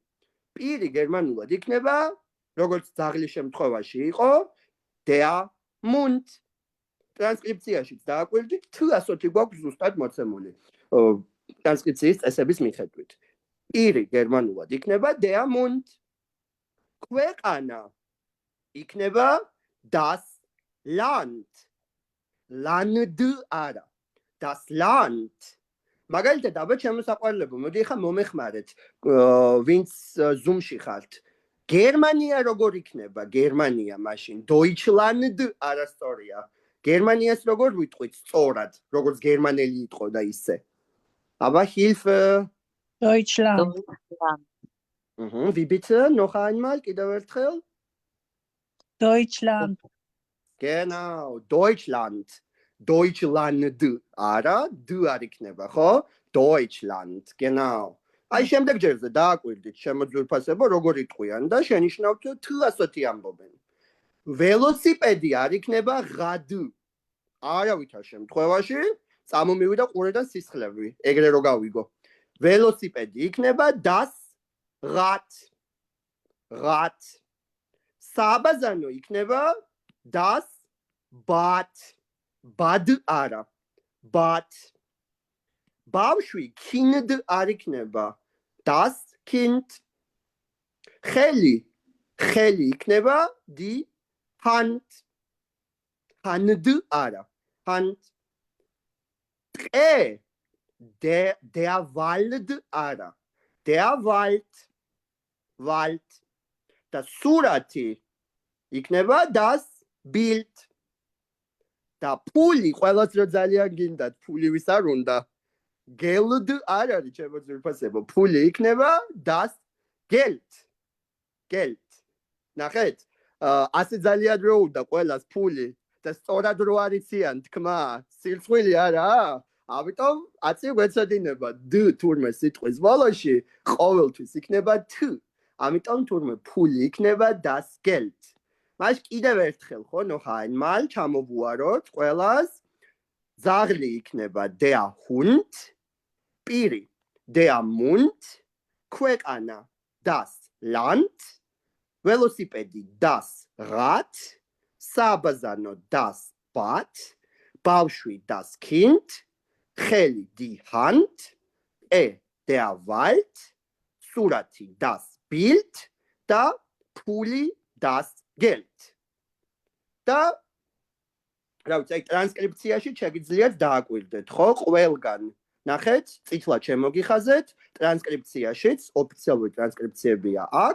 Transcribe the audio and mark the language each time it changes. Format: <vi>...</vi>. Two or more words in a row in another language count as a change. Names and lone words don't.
<ka>პირი გერმანულად იქნება, როგორც ძაღლის შემთხვევაში იყო,</ka> <de>der Mund.</de> <ka>ტრანსკრიფციაშიც დააკვირდით, t ასოთი გვაქვს ზუსტად მოცემული. ტრანსკრიფციის წესების მიხედვით. პირი გერმანულად იქნება</ka> <de>der Mund.</de> <ka>ქვეყანა იქნება</ka> <de>das Land. Land არა. Das Land.</de> <ka>მაგალითად, აბა ჩემო საყვარლებო, მოდი ახლა მომეხმარეთ, ვინც Zoom-ში ხართ. გერმანია როგორ იქნება? გერმანია მაშინ Deutschland არასწორია. გერმანიას როგორ ვიტყვით სწორად, როგორც გერმანელი იტყო და ისე. აბა Hilfe. Deutschland.</ka> <de>Wie bitte? Noch einmal,</de> <ka>კიდევ ერთხელ. Deutschland.</ka> <de>Genau, Deutschland.</de> <ka>Deutschland არა, d არ იქნება, ხო?</ka> <de>Deutschland, genau.</de> <ka>აი შემდეგ ჯერზე დააკვირდით შემოძვირფასებო როგორ იტყვიან და შენიშნავთ t ასოთი ამბობენ. ველოსიპედი არ იქნება rad. არავითარ შემთხვევაში წამომივიდა ყურედან სისხლები, ეგრე რო გავიგო. ველოსიპედი იქნება</ka> <de>das Rad.</de> <ka>Rad. საბაზანო იქნება</ka> <de>das Bad.</de> <ka>Bad არა. Bad. ბავშვი kind არ იქნება.</ka> <de>Das Kind.</de> <ka>ხელი იქნება</ka> <de>die Hand.</de> <ka>Hand არა. Hand. ტყე</ka> <de>der Wald</de> <ka>არა.</ka> <de>Der Wald. Wald.</de> <ka>და სურათი იქნება</ka> <de>das Bild.</de> <ka>და ფული ყველას რო ძალიან გინდათ, ფული ვის არ უნდა? Geld არ არის ჩემო ძვირფასებო. ფული იქნება</ka> <de>das Geld.</de> <ka>Geld. ნახეთ? ასე ძალიან რო უნდა ყველას ფული და სწორად რო არიციან თქმა, სირცხვილი არა? ამიტომ აცი გვეცოდინება d თურმე სიტყვის ბოლოში ყოველთვის იქნება t. ამიტომ თურმე ფული იქნება</ka> <de>das Geld.</de> <ka>მას კიდევ ერთხელ ხო</ka> <de>noch einmal</de> <ka>ჩამოვუაროთ ყველას. ზაღლი იქნება</ka> <de>der Hund,</de> <ka>პირი</ka> <de>der Mund,</de> <ka>ქვეყანა</ka> <de>das Land,</de> <ka>ველოსიპედი</ka> <de>das Rad,</de> <ka>საბაზანო</ka> <de>das Bad,</de> <ka>ბავშვი</ka> <de>das Kind,</de> <ka>ხელი</ka> <de>die Hand, der Wald,</de> <ka>სურათი</ka> <de>das Bild</de> <ka>და ფული</ka> <de>das Geld.</de> <ka>და რა ვიცი, აი ტრანსკრიფციაში შეგიძლიათ დააკვირდეთ, ხო, ყველგან. ნახეთ, წითლად შემოგიხაზეთ, ტრანსკრიფციაშიც ოფიციალური ტრანსკრიფციებია აქ.</ka>